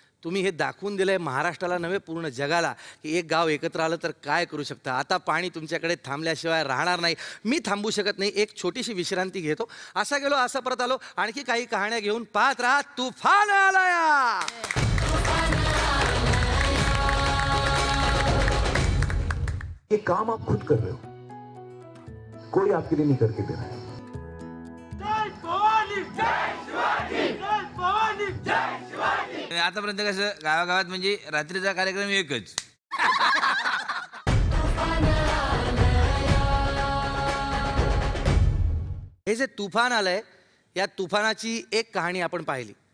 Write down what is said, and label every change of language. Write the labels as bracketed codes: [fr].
[mr] तुम्ही हे दाखवून दिलंय महाराष्ट्राला नव्हे पूर्ण जगाला की एक गाव एकत्र आलं तर काय करू शकता. आता पाणी तुमच्याकडे थांबल्याशिवाय राहणार नाही. मी थांबू शकत नाही. एक छोटीशी विश्रांती घेतो. असा गेलो असा परत आलो. आणखी काही कहाण्या घेऊन पाहत राहा तुफान आलाया. [hi] ये काम आप खुद कर रहे हो, कोई आपके लिए नहीं करके दे रहा है. [mr] आतापर्यंत कसं गावागावात म्हणजे रात्रीचा कार्यक्रम एकच. हे जे तुफान आलंय, या तुफानाची एक कहाणी आपण पाहिली.